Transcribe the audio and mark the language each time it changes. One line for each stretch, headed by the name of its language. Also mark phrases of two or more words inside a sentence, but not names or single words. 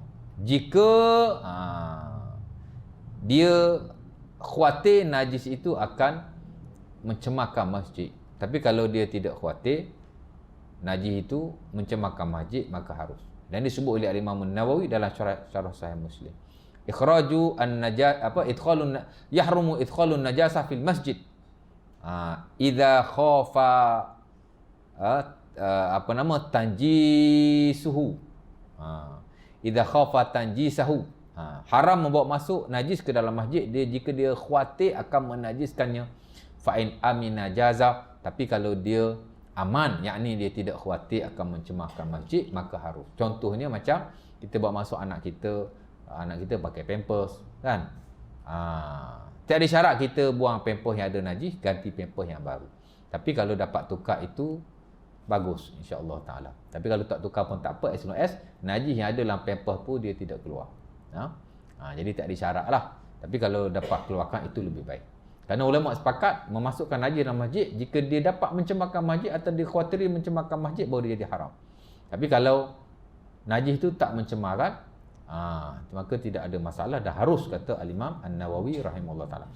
Malay: Jika dia khawatir najis itu akan mencemarkan masjid. Tapi kalau dia tidak khawatir najis itu mencemarkan masjid, maka harus. Dan disebut oleh Imam Nawawi dalam syarah Sahih Muslim.
Arabic: إخراج يحرم إدخال النجاسة في المسجد. إذا خاف تنجيسه. إذا خاف تنجيسه.
Malay: Haram membawa masuk najis ke dalam masjid dia jika dia khawatir akan menajiskannya.
Arabic: فإن أمن جاز.
Malay: Tapi kalau dia aman, yakni dia tidak khawatir akan mencemarkan masjid, maka harus. Contohnya macam kita bawa masuk anak kita pakai pampers, kan? Tiada syarat kita buang pampers yang ada najis, ganti pampers yang baru. Tapi kalau dapat tukar itu bagus,
Arabic: إن شاء الله تعالى.
Malay: Tapi kalau tak tukar pun tak apa,
English: as long as
Malay: najis yang ada dalam pampers pun dia tidak keluar. Jadi tak ada syarat lah. Tapi kalau dapat keluarkan itu lebih baik. Kerana ulama sepakat memasukkan najis dalam masjid jika dia dapat mencemarkan masjid atau dikhawatiri mencemarkan masjid, baru dia jadi haram. Tapi kalau najis itu tak mencemarkan, maka tidak ada masalah, dah harus, kata Al-Imam An-Nawawi
Arabic: رحمه الله تعالى.